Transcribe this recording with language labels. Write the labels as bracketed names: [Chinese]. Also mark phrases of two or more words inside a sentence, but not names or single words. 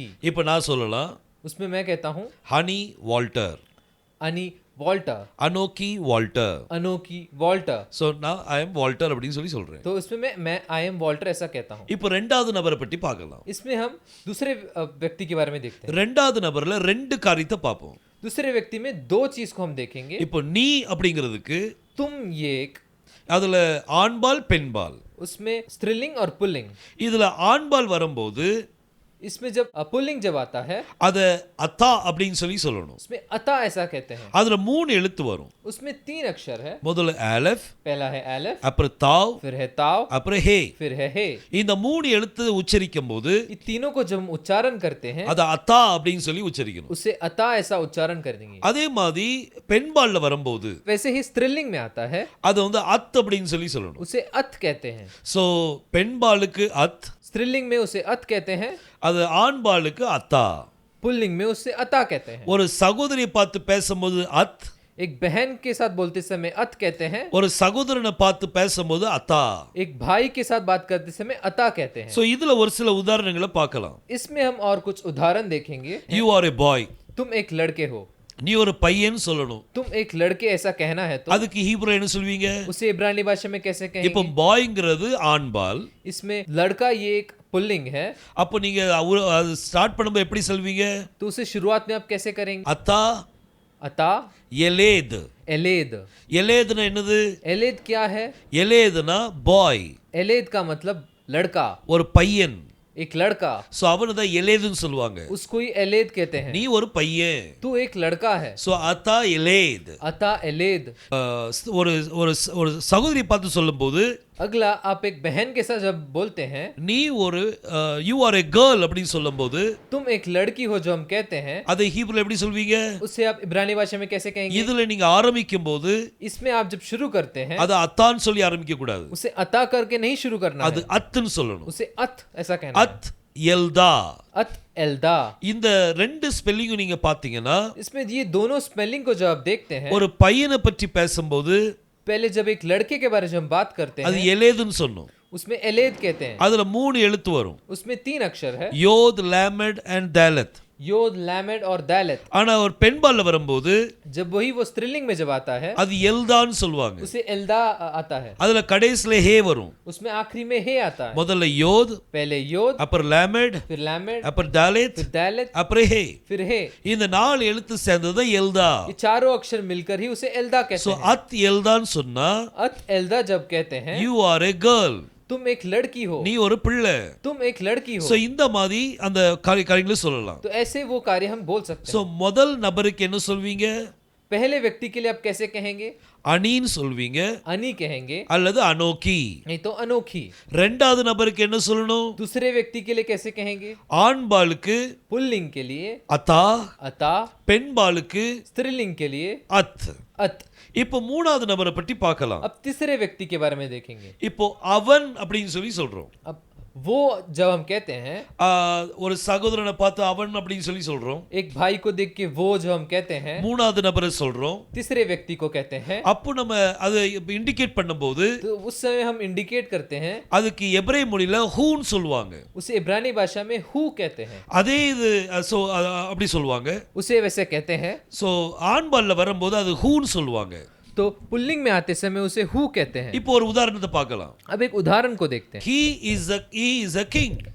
[Tamil] இப்ப நான் சொல்லலாம், [Hindi] उसमें मैं कहता हूँ [Tamil] ஹனி வால்டர், [Hindi] अनी वॉल्टर, [Tamil] அனோக்கி வால்டர். [Hindi] अनोखी वॉल्टर। [Tamil] ஸோ நான் [English] I am Walter [Tamil] அப்படின்னு சொல்லி சொல்றேன். [Hindi] तो इसमें मैं [English] I am Walter [Hindi] ऐसा कहता हूँ। [Tamil] இப்போ ரெண்டாவது நபரை பற்றி பார்க்கலாம். [Hindi] इसमें हम दूसरे व्यक्ति के बारे में देखते हैं। [Tamil] ரெண்டாவது நபர்ல ரெண்டு காரியத்தை பார்ப்போம். [Hindi] दूसरे व्यक्ति में दो चीज को हम देखेंगे। [Tamil] இப்போ நீ அப்படிங்கிறதுக்கு [Hindi] तुम ये एक, [Tamil] அதுல ஆண்பால் பெண்பால். [Hindi] उसमें स्त्रीलिंग और पुल्लिंग। [Tamil] இதுல ஆண்பால் வரும்போது [Hindi] इसमें जब पुल्लिंग जब आता है, [Tamil] அத அத்தா அப்படின்னு சொல்லி சொல்லணும். [Hindi] उसमें अता ऐसा कहते हैं। [Tamil] அதுல மூணு எழுத்து வரும். [Hindi] उसमें तीन अक्षर है। [Tamil] முதல்ல ஆலஃப், [Hindi] पहला है एलेफ, [Tamil] அப்புறம் தாவ், [Hindi] फिर है ताव, [Tamil] அப்புறம் ஹே. [Hindi] फिर है हे। [Tamil] இந்த மூணு எழுத்து உச்சரிக்கும் போது [Hindi] ये तीनों को जब हम उच्चारण करते हैं, [Tamil] அத அத்தா அப்படின்னு சொல்லி உச்சரிக்கணும். [Hindi] उसे अता ऐसा उच्चारण कर देंगे। [Tamil] அதே மாதிரி பெண்பால்ல வரும்போது [Hindi] वैसे ही स्त्रीलिंग में आता है, [Tamil] அது வந்து அத் அப்படின்னு சொல்லி சொல்லணும். [Hindi] उसे अत कहते हैं। [Tamil] சோ பெண்பாலுக்கு அத், [Hindi] स्त्रीलिंग में उसे अत कहते हैं, [Tamil] அது ஆண்பாலுக்கு அத்தா. [Hindi] पुल्लिंग में उसे अता कहते हैं। [Tamil] ஒரு சகோதரியை பார்த்து பேசும்போது அத், [Hindi] एक बहन के साथ बोलते समय अत कहते हैं, [Tamil] ஒரு சகோதரனை பார்த்து பேசும்போது அத்தா. [Hindi] एक भाई के साथ बात करते समय अता कहते हैं। [Tamil] சோ இதுல ஒரு சில உதாரணங்களை பார்க்கலாம். [Hindi] इसमें हम और कुछ उदाहरण देखेंगे। [English] you are a boy, [Hindi] तुम एक लड़के हो, [Tamil] நீ ஒரு பையன் சொல்லணும். [Hindi] तुम एक लड़के ऐसा कहना है तो [Tamil] அதுக்கு ஹீப்ரு என்ன சொல்வீங்க? [Hindi] उसे इब्रानी भाषा में कैसे [Tamil] இப்போ [Hindi] कहेंगे? [Tamil] பாய்ங்கிறது ஆண்பால். [Hindi] इसमें लड़का ये एक पुल्लिंग है, [Tamil] அப்போ நீங்க ஸ்டார்ட் பண்ணும்போது எப்படி சொல்வீங்க? [Hindi] तो उसे शुरुआत में आप कैसे करेंगे? [Tamil] அத்தா [Hindi] अता, [Tamil] எலேத். [Hindi] एलेद। [Tamil] எலேதுனா என்னது? [Hindi] एलेद क्या है? [Tamil] எலேதுனா பாய், [Hindi] एलेद का मतलब लड़का, [Tamil] ஒரு பையன். [Hindi] एक लड़का, [Tamil] சோ அவனை தான் எலேதுன்னு சொல்லுவாங்க. [Hindi] उसको ही एलेद कहते हैं. [Tamil] நீ ஒரு பையன். [Hindi] तू एक लड़का है. [Hebrew] சோ אתה ילד. אתה ילד. [Tamil] ஒரு ஒரு ஒரு சகோதரி பார்த்து சொல்லும்போது, [Hindi] अगला आप एक बहन के साथ जब बोलते हैं, [Tamil] நீ ஒரு [English] you are a girl [Tamil] அப்படின்னு சொல்லும்போது, [Hindi] तुम एक लड़की हो जो हम कहते हैं, [Tamil] அதை ஹீப்ருல எப்படி சொல்வீங்க? [Hindi] उसे आप इब्रानी भाषा में कैसे कहेंगे? [Tamil] இதுல நீங்க ஆரம்பிக்கும் போது [Hindi] इसमें आप जब शुरू करते हैं, [Tamil] அது அத்தான்னு சொல்லி ஆரம்பிக்க கூடாது. [Hindi] उसे अता करके नहीं शुरू करना [Tamil] அது [Hindi] है, [Tamil] அத்ன்னு சொல்லணும். [Hindi] उसे अत ऐसा कहना है. [Hebrew] את ילדה. את ילדה. [Tamil] இந்த ரெண்டு ஸ்பெல்லிங்கும் நீங்க பாத்தீங்கன்னா, [Hindi] इसमें ये दोनों स्पेलिंग को जब आप देखते हैं, [Tamil] ஒரு பையனை பற்றி பேசும்போது [Hindi] पहले जब एक लड़के के बारे में हम बात करते [Tamil] அது [Hindi] हैं, [Tamil] எலேதுன்னு சொன்னோம். [Hindi] उसमें एलेद कहते हैं. [Tamil] அதுல 3 எழுத்து வரும். [Hindi] उसमें 3 अक्षर है, [Tamil] யோத், லேமட் அண்ட் தாலத். [Hindi] योद, लैमेड और दालत. [Tamil] ஆனா ஒரு பெண்பால்ல வரும்போது [Hindi] जब वही वो स्त्रीलिंग में जब आता है, [Tamil] அது எல்தான்னு சொல்லுவாங்க. [Hindi] उसे एल्दा आता है. [Tamil] அதுல கடைசில ஹே வரும். [Hindi] उसमें आखिरी में हे आता है. [Tamil] முதல்ல யோத், [Hindi] पहले योद, [Tamil] அப்புறம் லேமட், [Hindi] फिर लैमेड, [Tamil] அப்புறம் தாலத், [Hindi] फिर दालत, [Tamil] அப்புறம் ஹே. [Hindi] फिर हे. [Tamil] இந்த 4 எழுத்து சேர்ந்தது எல்தா. [Hindi] ये चारों अक्षर मिलकर ही उसे एल्दा कहते [Tamil] சோ [Hindi] हैं. [Hebrew] את ילדה [Tamil] சொன்னா [Hebrew] את ילדה [Hindi] जब कहते हैं, [English] you are a girl. [Hindi] तुम एक लड़की हो, [Tamil] நீ ஒரு பிள்ளை. [Hindi] तुम एक लड़की हो. [Tamil] சோ இந்த மாதிரி அந்த காரியங்களை சொல்லலாம். [Hindi] तो ऐसे वो कार्य हम बोल सकते [Tamil] சோ [Hindi] हैं. [Tamil] முதல் நபருக்கு என்ன சொல்வீங்க? [Hindi] पहले व्यक्ति के लिए आप कैसे कहेंगे? [Tamil] அனின்னு சொல்வீங்க [Hindi] अनी कहेंगे, [Tamil] அல்லது அனோக்கி. [Hindi] नहीं तो अनोखी. [Tamil] ரெண்டாவது நபருக்கு என்ன சொல்லணும்? [Hindi] दूसरे व्यक्ति के लिए कैसे कहेंगे? [Tamil] ஆண்பாலுக்கு [Hindi] पुल्लिंग के लिए [Tamil] அத்தா, [Hindi] अता, [Tamil] பெண்பாலுக்கு [Hindi] स्त्रीलिंग के लिए [Tamil] அத். [Hindi] अत. [Tamil] இப்போ மூணாவது நபரை பற்றி பார்க்கலாம். [Hindi] अब तीसरे व्यक्ति के बारे में देखेंगे. [Tamil] இப்போ அவன் அப்படின்னு சொல்லி சொல்றோம். [Hindi] अब वो जब हम कहते हैं, [Tamil] ஒரு சகோதரனை பார்த்து அவன் அப்படின்னு சொல்லி சொல்றோம். [Hindi] एक भाई को देख के वो जो हम कहते हैं, [Tamil] மூணாவது நபரை சொல்றோம். [Hindi] तीसरे व्यक्ति को कहते हैं. [Tamil] அப்போ நம்ம அதை இண்டிகேட் பண்ணும்போது [Hindi] तो उस समय हम इंडिकेट करते हैं, [Tamil] அதுக்கு எபிரேய மொழியில ஹூன்னு சொல்லுவாங்க. [Hindi] उसे इब्रानी भाषा में हु कहते हैं. [Tamil] அதே இது சோ அப்படி சொல்லுவாங்க. [Hindi] उसे वैसे कहते हैं. [Tamil] சோ ஆண்பால்ல வரும்போது அது ஹூன்னு சொல்லுவாங்க. [Hindi] तो पुल्लिंग में आते समय उसे हु कहते हैं. [Tamil] இப்போ ஒரு உதாரணத்தை பார்க்கலாம். [Hindi] अब एक उदाहरण को देखते हैं. [English] he is a king.